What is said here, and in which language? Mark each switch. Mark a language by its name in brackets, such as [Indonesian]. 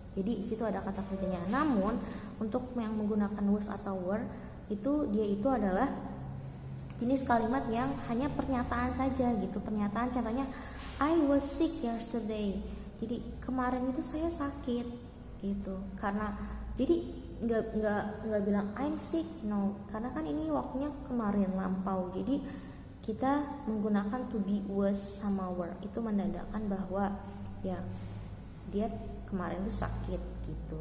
[Indonesian] Jadi di situ ada kata kerjanya. Namun untuk yang menggunakan was atau were itu dia itu adalah jenis kalimat yang hanya pernyataan saja gitu. Pernyataan, contohnya [English] I was sick yesterday. [Indonesian] Jadi kemarin itu saya sakit gitu. Karena jadi nggak bilang [English] I'm sick, no, [Indonesian] karena kan ini waktunya kemarin lampau. Jadi kita menggunakan to be, was sama were, itu menandakan bahwa ya dia kemarin tuh sakit gitu.